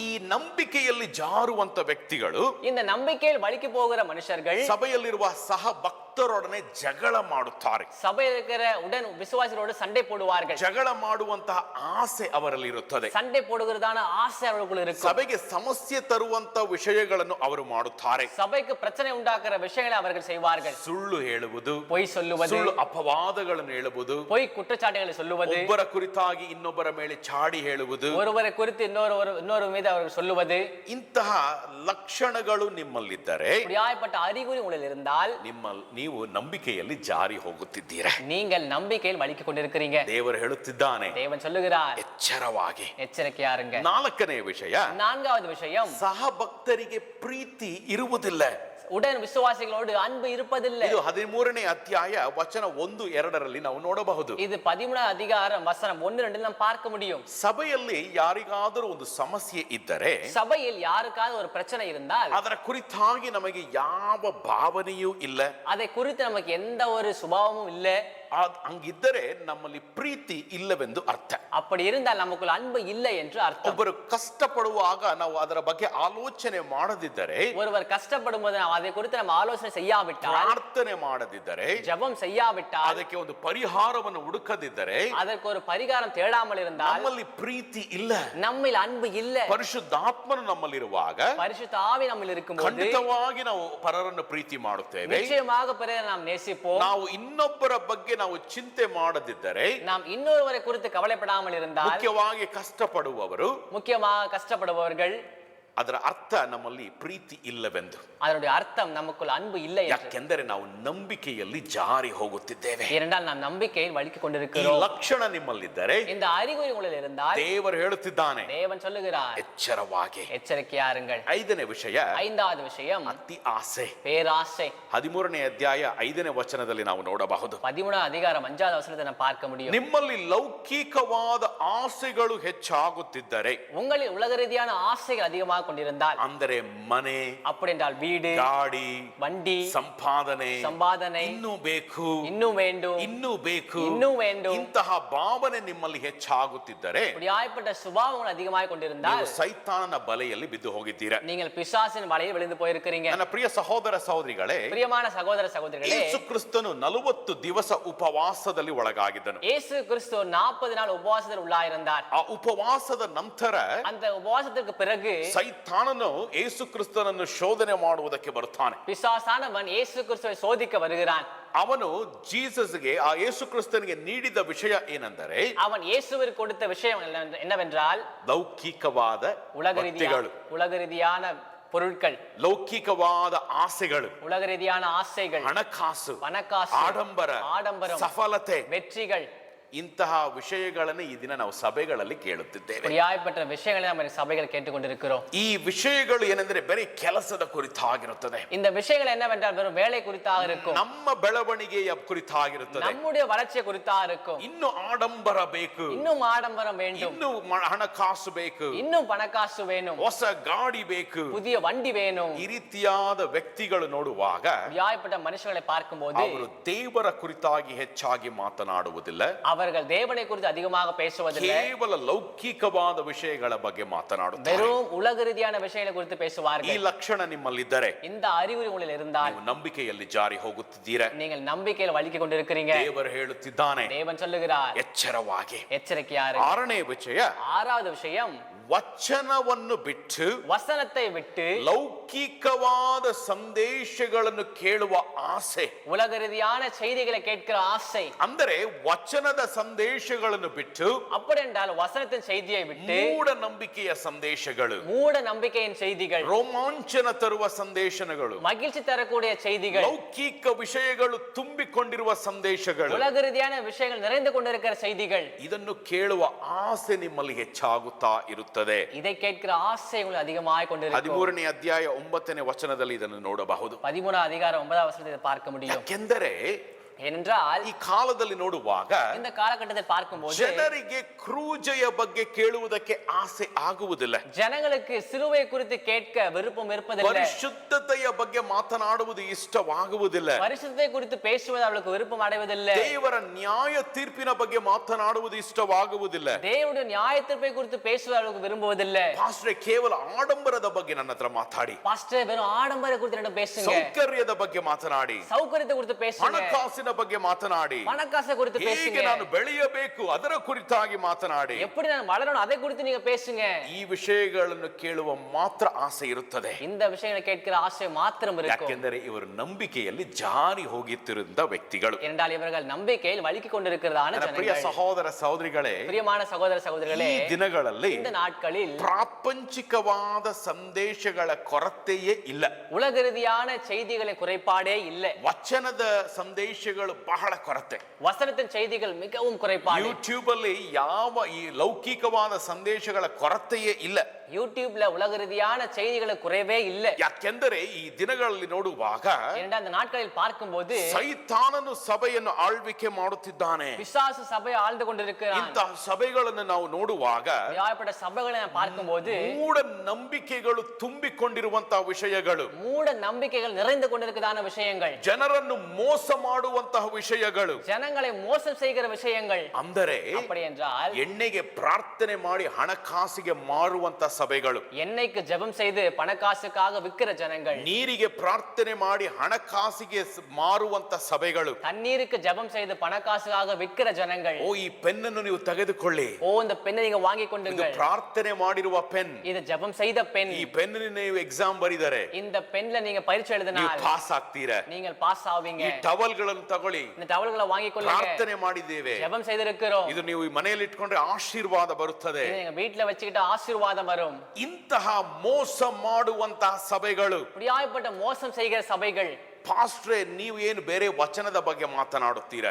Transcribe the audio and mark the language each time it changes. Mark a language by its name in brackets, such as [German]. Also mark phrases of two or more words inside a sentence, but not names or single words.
[Kannada] ಈ ನಂಬಿಕೆಯಲ್ಲಿ ಜಾರುವಂತ ವ್ಯಕ್ತಿಗಳು [Tamil] இந்த நம்பிக்கையில் வலிக்கு போகிற மனுஷர்கள் [Kannada] ಸಭೆಯಲ್ಲಿರುವ ಸಹ ಭಕ್ತರೊಡನೆ ಜಗಳ ಮಾಡುತ್ತಾರೆ. [Tamil] சபையில் இருக்கிற உடன் விசுவாசிகளோடு சண்டை போடுவார்கள். [Kannada] ಜಗಳ ಮಾಡುವಂತಹ ಆಸೆ ಅವರಲ್ಲಿ ಇರುತ್ತದೆ. [Tamil] சண்டை போடுகிறதான ஆசை அவர்களுக்குள்ள இருக்கும். [Kannada] ಸಭೆಗೆ ಸಮಸ್ಯೆ ತರುವಂತ ವಿಷಯಗಳನ್ನು ಅವರು ಮಾಡುತ್ತಾರೆ. [Tamil] சபைக்கு பிரச்சனை உண்டாக்குற விஷயங்களை அவர்கள் செய்வார்கள். [Kannada] ಸುಳ್ಳು ಹೇಳುವುದು, [Tamil] பொய் சொல்லுவது, [Kannada] ಸುಳ್ಳು ಅಪವಾದಗಳನ್ನು ಹೇಳುವುದು, [Tamil] பொய் குற்றச்சாட்டுகளை சொல்லுவது, [Kannada] ಒಬ್ಬರ ಕುರಿತಾಗಿ ಇನ್ನೊಬ್ಬರ ಮೇಲೆ ಚಾಡಿ ಹೇಳುವುದು, [Tamil] ஒருவரை குறித்து இன்னொரு மீது அவர்கள் சொல்லுவது, [Kannada] ಇಂತಹ ಲಕ್ಷಣಗಳು ನಿಮ್ಮಲ್ಲಿದ್ದರೆ [Tamil] இப்படியாய்ப்பட்ட அறிகுறி உங்களில் இருந்தால் [Kannada] ನೀವು ನಂಬಿಕೆಯಲ್ಲಿ ಜಾರಿ ಹೋಗುತ್ತಿದ್ದೀರಾ. [Tamil] நீங்கள் நம்பிக்கையில் வலிக்கு கொண்டிருக்கிறீங்க. [Kannada] ದೇವರು ಹೇಳುತ್ತಿದ್ದಾನೆ, [Tamil] தேவன் சொல்லுகிறார், [Kannada] ಎಚ್ಚರವಾಗಿ. [Tamil] எச்சரிக்கையாருங்க. [Kannada] 4ನೇ ವಿಷಯ, [Tamil] 4வது விஷயம், [Kannada] ಸಹ ಭಕ್ತರಿಗೆ ಪ್ರೀತಿ ಇರುವುದಿಲ್ಲ. [Tamil] உடன் விசுவாசிகளோடு அன்பு இருப்பதில்லை. [Kannada] ಇದು 13ನೇ ಅಧ್ಯಾಯ ವಚನ 1-2ರಲ್ಲಿ ನಾವು ನೋಡಬಹುದು. [Tamil] இது 13வது அதிகாரம் வசனம் 1-2 நாம் பார்க்க முடியும். [Kannada] ಸಭೆಯಲ್ಲಿ ಯಾರಿಗಾದರೂ ಒಂದು ಸಮಸ್ಯೆ ಇದ್ದರೆ, [Tamil] சபையில் யாருக்காவது ஒரு பிரச்சனை இருந்தால் [Kannada] ಅದರ ಕುರಿತಾಗಿ ನಮಗೆ ಯಾವ ಭಾವನೆಯೂ ಇಲ್ಲ. [Tamil] அதை குறித்து நமக்கு எந்த ஒரு சுபாவமும் இல்லை. [Kannada] ಹಂಗಿದ್ದರೆ ನಮ್ಮಲ್ಲಿ ಪ್ರೀತಿ ಇಲ್ಲವೆಂದು ಅರ್ಥ. [Tamil] அப்படி இருந்தால் நமக்குள் அன்பு இல்லை என்று அர்த்தம். [Kannada] ಒಬ್ಬರು ಕಷ್ಟಪಡುವಾಗ ನಾವು ಅದರ ಬಗ್ಗೆ ಆಲೋಚನೆ ಮಾಡದಿದ್ದರೆ, [Tamil] ஒருவர் கஷ்டப்படும் போது நாம் அதை குறித்து நம்ம ஆலோசனை செய்யாவிட்டால், [Kannada] ಪ್ರಾರ್ಥನೆ ಮಾಡದಿದ್ದರೆ, [Tamil] ஜெபம் செய்யாவிட்டால், [Kannada] ಅದಕ್ಕೆ ಒಂದು ಪರಿಹಾರವನ್ನು ಹುಡುಕದಿದ್ದರೆ, [Tamil] அதற்கு ஒரு பரிகாரம் தேடாமல் இருந்தால் [Kannada] ನಮ್ಮಲ್ಲಿ ಪ್ರೀತಿ ಇಲ್ಲ. [Tamil] நம்மில் அன்பு இல்லை. [Kannada] ಪರಿಶುದ್ಧಾತ್ಮನು ನಮ್ಮಲ್ಲಿರುವಾಗ [Tamil] பரிசுத்த ஆவி நம்மில் இருக்கும்போது [Kannada] ಖಂಡಿತವಾಗಿ ನಾವು ಪರರನ್ನು ಪ್ರೀತಿ ಮಾಡುತ್ತೇವೆ. [Tamil] நிச்சயமாக பிறரை நாம் நேசிப்போம். [Kannada] ನಾವು ಇನ್ನೊಬ್ಬರ ಬಗ್ಗೆ ನಾವು ಚಿಂತೆ ಮಾಡದಿದ್ದರೆ, [Tamil] நாம் இன்னொருவரை குறித்து கவலைப்படாமல் இருந்தால், [Kannada] ಮುಖ್ಯವಾಗಿ ಕಷ್ಟಪಡುವವರು, [Tamil] முக்கியமாக கஷ்டப்படுபவர்கள், [Kannada] ಅದರ ಅರ್ಥ ನಮ್ಮಲ್ಲಿ ಪ್ರೀತಿ ಇಲ್ಲವೆಂದು. [Tamil] அதனுடைய அர்த்தம் நமக்குள் அன்பு இல்லை என்று. [Kannada] ಯಾಕೆಂದರೆ ನಾವು ನಂಬಿಕೆಯಲ್ಲಿ ಜಾರಿ ಹೋಗುತ್ತಿದ್ದೇವೆ. [Tamil] ஏனென்றால் நாம் நம்பிக்கையில் வலிக்கு [Kannada] ಈ [Tamil] கொண்டிருக்கிறோம். [Kannada] ಲಕ್ಷಣ ನಿಮ್ಮಲ್ಲಿದ್ದರೆ [Tamil] இந்த அறிகுறி உங்களில் இருந்தால் [Kannada] ದೇವರು ಹೇಳುತ್ತಿದ್ದಾನೆ, [Tamil] தேவன் சொல்லுகிறார், [Kannada] ಎಚ್ಚರವಾಗಿ. [Tamil] எச்சரிக்கையாருங்கள். [Kannada] 5ನೇ ವಿಷಯ, [Tamil] 5வது விஷயம், [Kannada] ಅತಿ ಆಸೆ. [Tamil] பேராசை. [Kannada] 13ನೇ ಅಧ್ಯಾಯ 5ನೇ ವಚನದಲ್ಲಿ ನಾವು ನೋಡಬಹುದು. [Tamil] 13வது அதிகாரம் 5வது வசனத்தை நாம் பார்க்க முடியும். [Kannada] ನಿಮ್ಮಲ್ಲಿ ಲೌಕಿಕವಾದ ಆಸೆಗಳು ಹೆಚ್ಚಾಗುತ್ತಿದ್ದರೆ, [Tamil] உங்களில் உலக ரீதியான ஆசைகள் அதிகமாக கொண்டிருந்தால், [Kannada] ಅಂದರೆ ಮನೆ, [Tamil] அப்படி என்றால் வீடு, [Kannada] ಗಾಡಿ, [Tamil] வண்டி, [Kannada] ಸಂಪಾದನೆ, ಇನ್ನೂ ಬೇಕು, [Tamil] ಇನ್ನೂ வேண்டும், [Kannada] ಇನ್ನೂ ಬೇಕು, [Tamil] ಇನ್ನೂ வேண்டும், [Kannada] ಇಂತಹ ಭಾವನೆ ನಿಮ್ಮಲ್ಲಿ ಹೆಚ್ಚಾಗುತ್ತಿದ್ದರೆ [Tamil] இப்படியாய்ப்பட்ட சுபாவங்கள் அதிகமாய் கொண்டிருந்தால் [Kannada] ನೀವು ಸೈತಾನನ ಬಲೆಯಲ್ಲಿ ಬಿದ್ದು ಹೋಗಿದ್ದೀರಾ. [Tamil] நீங்கள் பிசாசின் வலையில் விழுந்து போயிருக்கிறீங்க. [Kannada] ನನ್ನ ಪ್ರಿಯ ಸಹೋದರ ಸಹೋದರಿಗಳೇ, [Tamil] பிரியமான சகோதர சகோதரிகளே, [Kannada] ಯೇಸು ಕ್ರಿಸ್ತನು 40 ದಿವಸ ಉಪವಾಸದಲ್ಲಿ ಒಳಗಾಗಿದ್ದನು. [Tamil] இயேசு கிறிஸ்து 40 நாள் உபவாசத்தில் உள்ளாயிருந்தார். [Kannada] ಆ ಉಪವಾಸದ ನಂತರ [Tamil] அந்த உபவாசத்திற்கு பிறகு [Kannada] ಸೈತಾನನು ಯೇಸು ಕ್ರಿಸ್ತನನ್ನು ಶೋಧನೆ ಮಾಡುವುದಕ್ಕೆ ಬರುತ್ತಾನೆ. [Tamil] பிசாசானவன் இயேசு கிறிஸ்துவை சோதிக்க வருகிறான். [Kannada] ಅವನು ಜೀಸಸ್ಗೆ, ಆ ಯೇಸು ಕ್ರಿಸ್ತನಿಗೆ ನೀಡಿದ ವಿಷಯ ಏನೆಂದರೆ, [Tamil] அவன் இயேசுவிற்கு கொடுத்த விஷயம் என்னவென்றால் [Kannada] ಲೌಕಿಕವಾದ [Tamil] உலக ரீதியான பொருட்கள், [Kannada] ಲೌಕಿಕವಾದ ಆಸೆಗಳು, [Tamil] உலக ரீதியான ஆசைகள், [Kannada] ಹಣಕಾಸು, [Tamil] பணக்காசு, ஆடம்பரம், [Kannada] ಸಫಲತೆ, [Tamil] வெற்றிகள், [Kannada] ಇಂತಹ ವಿಷಯಗಳನ್ನು ಈ ದಿನ ನಾವು ಸಭೆಗಳಲ್ಲಿ ಕೇಳುತ್ತಿದ್ದೇವೆ. [Tamil] இப்படியாய்ப்பட்ட விஷயங்களை நம்ம சபைகள் கேட்டுக்கொண்டிருக்கிறோம். [Kannada] ಈ ವಿಷಯಗಳು ಏನೆಂದರೆ ಬರೀ ಕೆಲಸದ ಕುರಿತಾಗಿರುತ್ತದೆ. [Tamil] இந்த விஷயங்கள் என்னவென்றால் வெறும் வேலை குறித்தாக இருக்கும், [Kannada] ನಮ್ಮ ಬೆಳವಣಿಗೆಯ ಕುರಿತಾಗಿರುತ್ತದೆ, [Tamil] நம்முடைய வளர்ச்சியை குறித்தாக இருக்கும். [Kannada] ಇನ್ನು ಆಡಂಬರ ಬೇಕು, [Tamil] இன்னும் ஆடம்பரம் வேண்டும், [Kannada] ಇನ್ನು ಹಣಕಾಸು ಬೇಕು, [Tamil] இன்னும் பணக்காசು வேணும், [Kannada] ಹೊಸ ಗಾಡಿ ಬೇಕು, [Tamil] புதிய வண்டி வேணும். [Kannada] ಈ ರೀತಿಯಾದ ವ್ಯಕ್ತಿಗಳು ನೋಡುವಾಗ [Tamil] இப்படியாய்ப்பட்ட மனுஷர்களை பார்க்கும்போது [Kannada] ಅವರು ದೇವರ ಕುರಿತಾಗಿ ಹೆಚ್ಚಾಗಿ ಮಾತನಾಡುವುದಿಲ್ಲ, [Tamil] அவர்கள் தேவனை குறித்து அதிகமாக பேசுவதில்லை, [Kannada] ಕೇವಲ ಲೌಕಿಕವಾದ ವಿಷಯಗಳ ಬಗ್ಗೆ ಮಾತನಾಡುತ್ತಾರೆ. [Tamil] வெறும் உலக ரீதியான விஷயங்களை குறித்து [Kannada] ಈ [Tamil] பேசுவார்கள். [Kannada] ಲಕ್ಷಣ ನಿಮ್ಮಲ್ಲಿದ್ದರೆ [Tamil] இந்த அறிகுறி உங்களில் இருந்தால் [Kannada] ನೀವು ನಂಬಿಕೆಯಲ್ಲಿ ಜಾರಿ ಹೋಗುತ್ತಿದ್ದೀರಾ. [Tamil] நீங்கள் நம்பிக்கையில் வலிக்கு கொண்டிருக்கிறீங்க. [Kannada] ದೇವರು ಹೇಳುತ್ತಿದ್ದಾನೆ, [Tamil] தேவன் சொல்லுகிறார், [Kannada] ಎಚ್ಚರವಾಗಿ. [Tamil] எச்சரிக்கையாரு. [Kannada] 6ನೇ ವಿಷಯ, [Tamil] 6வது விஷயம், [Kannada] ವಚನವನ್ನು ಬಿಟ್ಟು [Tamil] வசனத்தை விட்டு [Kannada] ಲೌಕಿಕವಾದ ಸಂದೇಶಗಳನ್ನು ಕೇಳುವ ಆಸೆ, [Tamil] உலக ரீதியான செய்திகளை கேட்கிற ஆசை. [Kannada] ಅಂದರೆ ವಚನದ ಸಂದೇಶಗಳನ್ನು ಬಿಟ್ಟು [Tamil] அப்படி என்றால் வசனத்தின் செய்தியை விட்டு [Kannada] ಮೂಢನಂಬಿಕೆಯ ಸಂದೇಶಗಳು, [Tamil] மூட நம்பிக்கையின் செய்திகள், [Kannada] ರೋಮಾಂಚನ ತರುವ ಸಂದೇಶಗಳು, [Tamil] மகிழ்ச்சி தரக்கூடிய செய்திகள், [Kannada] ಲೌಕಿಕ ವಿಷಯಗಳು ತುಂಬಿಕೊಂಡಿರುವ ಸಂದೇಶಗಳು, [Tamil] உலக ரீதியான விஷயங்கள் நிறைந்து கொண்டிருக்கிற செய்திகள், [Kannada] ಇದನ್ನು ಕೇಳುವ ಆಸೆ ನಿಮ್ಮಲ್ಲಿ ಹೆಚ್ಚಾಗುತ್ತಾ ಇರುತ್ತದೆ. [Tamil] இதை கேட்கிற ஆசை உங்களுக்கு அதிகமாய் கொண்டிருக்கும். [Kannada] 13ನೇ ಅಧ್ಯಾಯ 9ನೇ ವಚನದಲ್ಲಿ ಇದನ್ನು ನೋಡಬಹುದು. [Tamil] 13 அதிகாரம் 9வது வசனத்தை இதை பார்க்க முடியும். [Kannada] ಯಾಕೆಂದರೆ [Tamil] ஏனென்றால் [Kannada] ಈ ಕಾಲದಲ್ಲಿ ನೋಡುವಾಗ [Tamil] இந்த காலகட்டத்தில் பார்க்கும்போது [Kannada] ಜನರಿಗೆ ಕ್ರೂಜೆಯ ಬಗ್ಗೆ ಕೇಳುವುದಕ್ಕೆ ಆಸೆ ಆಗುವುದಿಲ್ಲ, [Tamil] ஜனங்களுக்கு சிலுவை குறித்து கேட்க விருப்பம் இருப்பதில்லை, [Kannada] ಪರಿಶುದ್ಧತೆಯ ಬಗ್ಗೆ ಮಾತನಾಡುವುದು ಇಷ್ಟವಾಗುವುದಿಲ್ಲ, [Tamil] பரிசுத்தத்தை குறித்து பேசுவது அவளுக்கு விருப்பம் அடைவதில்லை, [Kannada] ದೇವರ ನ್ಯಾಯ ತೀರ್ಪಿನ ಬಗ್ಗೆ ಮಾತನಾಡುವುದು ಇಷ್ಟವಾಗುವುದಿಲ್ಲ, [Tamil] தேவனுடைய நியாய தீர்ப்பை குறித்து பேசுவது அவளுக்கு விரும்புவதில்லை. [Kannada] ಪಾಸ್ಟ್ರೆ ಕೇವಲ ಆಡಂಬರದ ಬಗ್ಗೆ ನನ್ನ ಹತ್ರ ಮಾತಾಡಿ, [Tamil] பாஸ்டர் வெறும் ஆடம்பரம் குறித்து என்ன பேசுங்க, [Kannada] ಸೌಕರ್ಯದ ಬಗ್ಗೆ ಮಾತನಾಡಿ, [Tamil] சௌகரியத்தை குறித்து பேசுங்க, [Kannada] ಹಣಕಾಸಿನ ಬಗ್ಗೆ ಮಾತನಾಡಿ, [Tamil] பணக்காசை குறித்து [Kannada] ಹೇಗೆ [Tamil] பேசுங்க, [Kannada] ನಾನು ಬೆಳೆಯಬೇಕು ಅದರ ಕುರಿತಾಗಿ ಮಾತನಾಡಿ, [Tamil] எப்படி நான் வளரணும் அதை குறித்து நீங்க பேசுங்க. [Kannada] ಈ ವಿಷಯಗಳನ್ನು ಕೇಳುವ ಮಾತ್ರ ಆಸೆ ಇರುತ್ತದೆ. [Tamil] இந்த விஷயங்களை கேட்கிற ஆசை மாத்திரம் இருக்கும். [Kannada] ಯಾಕೆಂದರೆ ಇವರು ನಂಬಿಕೆಯಲ್ಲಿ ಜಾರಿ ಹೋಗುತ್ತಿರುವ ವ್ಯಕ್ತಿಗಳು. [Tamil] என்றால் இவர்கள் நம்பிக்கையில் வலிக்கு கொண்டிருக்கிறதான [Kannada] ನನ್ನ ಪ್ರಿಯ [Tamil] ஜனங்கள். [Kannada] ಸಹೋದರ ಸಹೋದರಿಗಳೇ, [Tamil] பிரியமான சகோதர சகோதரிகளே, [Kannada] ಈ ದಿನಗಳಲ್ಲಿ [Tamil] இந்த நாட்களில் [Kannada] ಪ್ರಾಪಂಚಿಕವಾದ ಸಂದೇಶಗಳ ಕೊರತೆಯೇ ಇಲ್ಲ, [Tamil] உலக ரீதியான செய்திகளை குறைபாடே இல்லை, [Kannada] ವಚನದ ಸಂದೇಶಗಳು ಬಹಳ ಕೊರತೆ. [Tamil] வசனத்தின் செய்திகள் மிகவும் குறைபாடு. [Kannada] ಯೂಟ್ಯೂಬ್ ಅಲ್ಲಿ ಯಾವ ಈ ಲೌಕಿಕವಾದ ಸಂದೇಶಗಳ ಕೊರತೆಯೇ ಇಲ್ಲ. [Tamil] யூடியூப்ல உலக ரீதியான செய்திகளை குறைவே இல்லை. [Kannada] ಯಾಕೆಂದರೆ ಈ ದಿನಗಳಲ್ಲಿ ನೋಡುವಾಗ [Tamil] ஏனென்றால் அந்த நாட்களில் பார்க்கும்போது [Kannada] ಸೈತಾನನು ಸಭೆಯನ್ನು ಆಳ್ವಿಕೆ ಮಾಡುತ್ತಿದ್ದಾನೆ. [Tamil] பிசாசு சபையை ஆழ்ந்து கொண்டிருக்கிறான். [Kannada] ಇಂತಹ ಸಭೆಗಳನ್ನು ನಾವು ನೋಡುವಾಗ [Tamil] இப்படிப்பட்ட சபைகளை நான் பார்க்கும்போது [Kannada] ಮೂಢ ನಂಬಿಕೆಗಳು ತುಂಬಿಕೊಂಡಿರುವಂತಹ ವಿಷಯಗಳು, [Tamil] மூட நம்பிக்கைகள் நிறைந்து கொண்டிருக்கிறதான விஷயங்கள், [Kannada] ಜನರನ್ನು ಮೋಸ ಮಾಡುವಂತಹ ವಿಷಯಗಳು, [Tamil] ஜனங்களை மோசம் செய்கிற விஷயங்கள். [Kannada] ಅಂದರೆ [Tamil] அப்படி என்றால் [Kannada] ಎಣ್ಣೆಗೆ ಪ್ರಾರ್ಥನೆ ಮಾಡಿ ಹಣಕಾಸಿಗೆ ಮಾರುವಂತಹ ಸಭೆಗಳು, [Tamil] எண்ணெய்க்கு ஜெபம் செய்து பணக்காசுக்காக விக்கிற ஜனங்கள், [Kannada] ನೀರಿಗೆ ಪ್ರಾರ್ಥನೆ ಮಾಡಿ ಹಣಕಾಸಿಗೆ ಮಾರುವಂತ ಸಭೆಗಳು, [Tamil] தண்ணீருக்கு ஜெபம் செய்து பணக்காசுக்காக விக்கிற ஜனங்கள். [Kannada] ಓ ಈ ಪೆನ್ನನ್ನು ನೀವು ತೆಗೆದುಕೊಳ್ಳಿ, [Tamil] ஓ இந்த பெண்ணை நீங்க வாங்கி [Kannada] ಇದು [Tamil] கொண்டுங்கள், [Kannada] ಪ್ರಾರ್ಥನೆ ಮಾಡಿರುವ ಪೆನ್, [Tamil] இது ஜெபம் செய்த பெண், [Kannada] ಈ ಪೆನ್ ನೀವು ಎಕ್ಸಾಮ್ ಬರಿದರೆ [Tamil] இந்த பெண்ல நீங்க பரீட்சை [Kannada] ನೀವು [Tamil] எழுதினால் [Kannada] ಪಾಸ್ ಆಗ್ತೀರಾ. [Tamil] நீங்கள் பாஸ் ஆவீங்க. [Kannada] ಈ ಟವಲ್ಗಳನ್ನು ತಗೊಳ್ಳಿ, [Tamil] இந்த டவல்களை வாங்கி கொள்ளுங்க, [Kannada] ಪ್ರಾರ್ಥನೆ ಮಾಡಿದ್ದೇವೆ, [Tamil] ஜெபம் செய்திருக்கிறோம், [Kannada] ಇದು ನೀವು ಈ ಮನೆಯಲ್ಲಿ ಇಟ್ಕೊಂಡ್ರೆ ಆಶೀರ್ವಾದ ಬರುತ್ತದೆ. [Tamil] இதை நீங்க வீட்ல வச்சுக்கிட்டு ஆசீர்வாதம் வரும். [Kannada] ಇಂತಹ ಮೋಸ ಮಾಡುವಂತಹ ಸಭೆಗಳು, [Tamil] இப்படியாய்ப்பட்ட மோசம் செய்கிற சபைகள், [Kannada] ಪಾಸ್ಟ್ರೆ ನೀವು ಏನು ಬೇರೆ ವಚನದ ಬಗ್ಗೆ ಮಾತನಾಡುತ್ತೀರಾ?